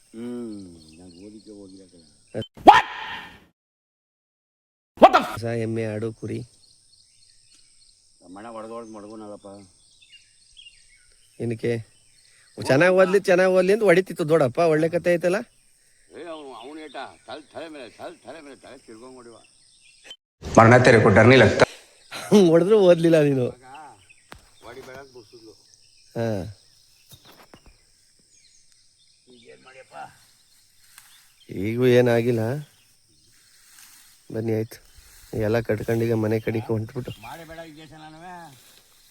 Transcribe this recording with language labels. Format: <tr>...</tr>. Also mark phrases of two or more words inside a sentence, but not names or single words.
<kn>ಹೊಸ ಎಮ್ಮೆ, ಆಡು, ಕುರಿ ಮಡಗೋನಲ್ಲಪ್ಪ. ಏನಕ್ಕೆ? ಚೆನ್ನಾಗಿ ಓದ್ಲಿ ಅಂತ ಹೊಡಿತಿತ್ತು ದೊಡ್ಡಪ್ಪ. ಒಳ್ಳೆ ಕತೆ ಐತಲ್ಲ. ಅವನು ಏಟ ತಲೆ ಮೇಲೆ ತಿರ್ಗೊಂಡ್ ಹೊಡಿವ.</kn> <hi>मरना तेरे को डर नहीं लगता?</hi> <kn>ಹೊಡೆದ್ರು ಓದ್ಲಿಲ್ಲ ನೀನು. ಹೊಡಿಬೇಡ ಅಂತ ಬಿಡ್ಸಿದ್ಲು. ಹಾಂ, ಈಗೂ ಏನಾಗಿಲ್ಲ. ಬನ್ನಿ ಆಯ್ತು, ಎಲ್ಲ ಕಟ್ಕೊಂಡೀಗ ಮನೆ ಕಡೆಗೆ ಹೊಂಟ್ಬಿಟ್ಟು</kn>